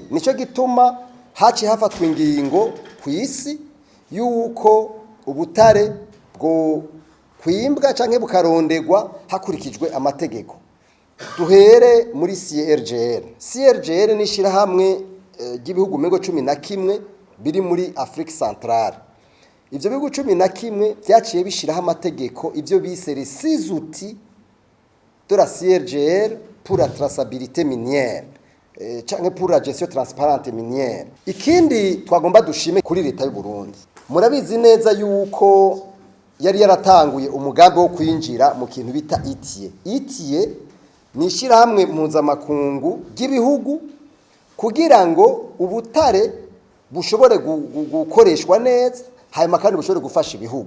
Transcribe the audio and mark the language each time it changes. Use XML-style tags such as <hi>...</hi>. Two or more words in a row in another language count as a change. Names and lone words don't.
<rn>Nico gituma haci hafatwa ingingo ku isi yuko ubutare bwo kwimbwa canke bukarondegwa hakurikijwe amategeko. Duhere muri CIRGL. CIRGL nishira hamwe gibihugu mengo 11 biri muri Afrique Centrale. Ivyo bihugu 11 byaciye bishiraho amategeko ivyo bise</rn> <fr>les 6 outils de la CIRGL pour la traçabilité minière canke pour la gestion transparente minière.</fr> <rn>Ikindi twagomba dushime kuri leta y'u Burundi, murabizi neza yuko yari yaratanguye umugambi wo kwinjira mu kintu bita ITIE. ITIE nishira hamwe mpuzamakungu gibihugu kugira ngo ubutare bushobore gukoreshwa neza hanyuma kandi bushobore gufasha ibihugu.</rn>